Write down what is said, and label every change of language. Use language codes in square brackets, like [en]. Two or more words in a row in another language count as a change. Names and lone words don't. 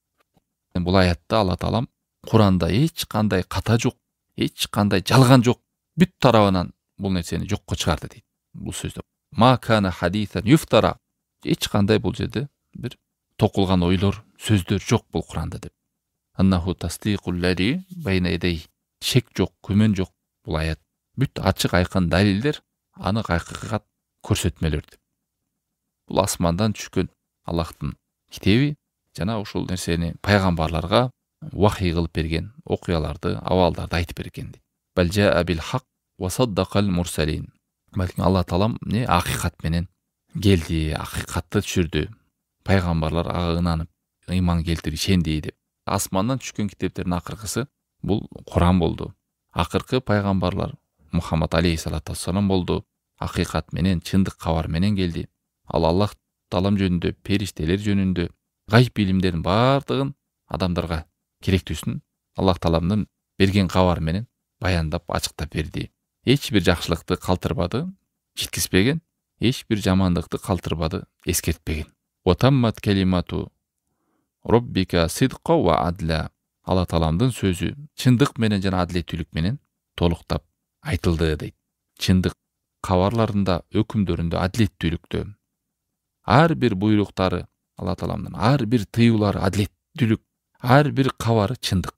[ky] Бул аятта Алла Таалам Куранда эч кандай ката жок, эч кандай жалган жок. Бүт тарабынан бул нерсени жокко чыгарды дейт. Бул сөздө [ar] ما كان حديثا يفترى. [ky] Эч кандай бул жерде бир токулган ойлор, сөздөр жок бул Куранда деп. [ar] أنه تصديق الذي بين يديه. [ky] Шек жок, күмөн жок бул аят. Бүт ачык айкын далилдер, анык акыйкат көрсөтмөлөр деп. Бул асмандан түшкөн Аллахтын китеби жана ушул нерсени пайгамбарларга вахий кылып берген окуяларды, абалдарды айтып берген дейт. [ar] بل جاء بالحق وصدق المرسلين. [ky] Балким Алла Таалам акыйкат менен келди, акыйкатты түшүрдү. Пайгамбарлар ага ынанып, ыйман келтирип ишенди деп. Асмандан түшкөн китептердин акыркысы бул Куран болду. Акыркы пайгамбарлар Мухаммад [ar] عليه الصلاة والسلام [ky] болду. Акыйкат менен, чындык кабар менен келди. Ал Аллах Таалам жөнүндө, периштелер жөнүндө, гайып илимдердин бардыгын адамдарга керектүүсүн Аллах Тааламдын берген кабар менен баяндап, ачыктап берди. Эч бир жакшылыкты калтырбады, жеткизбеген, эч бир жамандыкты калтырбады, эскертпеген. [ar] وتمت كلمت ربك صدقا وعدلا. [ky] Алла Тааламдын сөзү чындык менен жана адилеттүүлүк менен толуктап айтылды дейт. Чындык кабарларында, өкүмдөрүндө, адилеттүүлүктө ар бир буйруктары Алла Тааламдын, ар бир тыюулары адилеттүүлүк, ар бир кабары чындык.